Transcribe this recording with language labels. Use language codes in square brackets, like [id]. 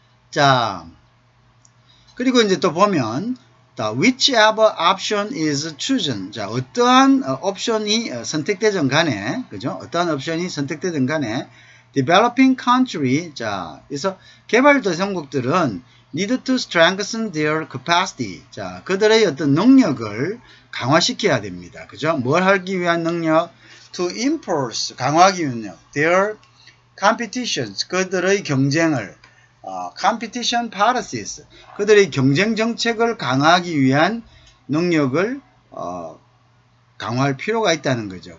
[en] 자, 그리고 이제 또 보면, whichever option is chosen. [ko] 자, 어떠한 옵션이 선택되든 간에, 그죠? 어떠한 옵션이 선택되든 간에, [en] developing country. [ko] 자, 그래서 개발도상국들은 [en] need to strengthen their capacity. [ko] 자, 그들의 어떤 능력을 강화시켜야 됩니다. 그죠? 뭘 하기 위한 능력? [en] to enforce. [ko] 강화하기 위한 능력. [en] their competitions. [ko] 그들의 경쟁을. [en] competition policies. [ko] 그들의 경쟁 정책을 강화하기 위한 능력을 강화할 필요가 있다는 거죠.